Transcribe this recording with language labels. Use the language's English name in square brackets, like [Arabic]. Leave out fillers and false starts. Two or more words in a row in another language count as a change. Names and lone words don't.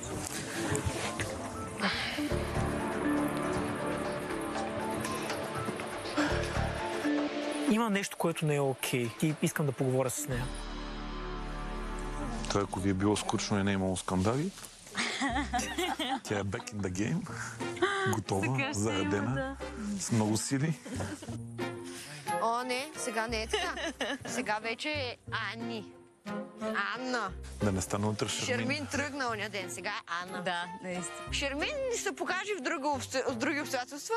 [Bulgarian] Има нещо, което не е окей и искам да поговоря с нея. Това, ако ви е било скучно и не е имало скандали, тя е [English] back in the game, [Bulgarian] готова, заредена, с много сили. О, не, сега не е така. Сега вече е Ани. Анна. Да не стане утре Шермин. Шермин тръгна оня ден, сега е Анна. Да, наистина. Шермин ни се покаже в други обстоятелства.